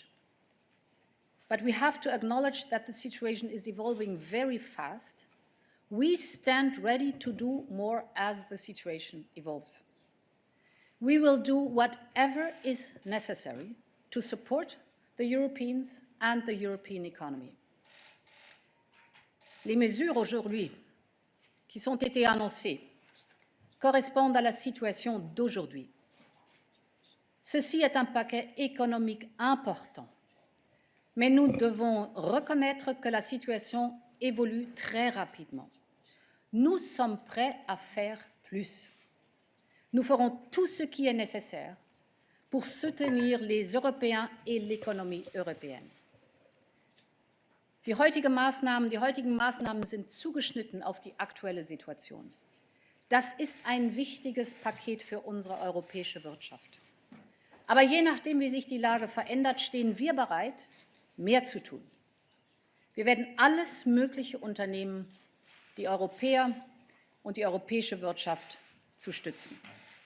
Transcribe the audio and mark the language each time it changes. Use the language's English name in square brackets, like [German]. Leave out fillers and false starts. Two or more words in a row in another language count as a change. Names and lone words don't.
[English] But we have to acknowledge that the situation is evolving very fast. We stand ready to do more as the situation evolves. We will do whatever is necessary to support the Europeans and the European economy. [French] Les mesures aujourd'hui qui ont été annoncées correspondent à la situation d'aujourd'hui. Ceci est un paquet économique important, mais nous devons reconnaître que la situation évolue très rapidement. Nous sommes prêts à faire plus. Nous ferons tout ce qui est nécessaire pour soutenir les Européens et l'économie européenne. [German] Die heutigen Maßnahmen sind zugeschnitten auf die aktuelle Situation. Das ist ein wichtiges Paket für unsere europäische Wirtschaft. Aber je nachdem, wie sich die Lage verändert, stehen wir bereit, mehr zu tun. Wir werden alles Mögliche unternehmen, die Europäer und die europäische Wirtschaft zu stützen.